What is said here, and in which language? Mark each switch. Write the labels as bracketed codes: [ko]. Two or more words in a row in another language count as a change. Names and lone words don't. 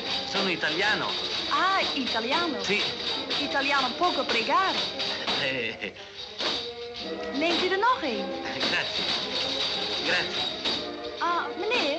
[it] Sono italiano. Ah, italiano. Sì. Italiano poco pregare. [nl] Neemt u er nog een? [it] Grazie. Grazie. [nl] Ah, meneer?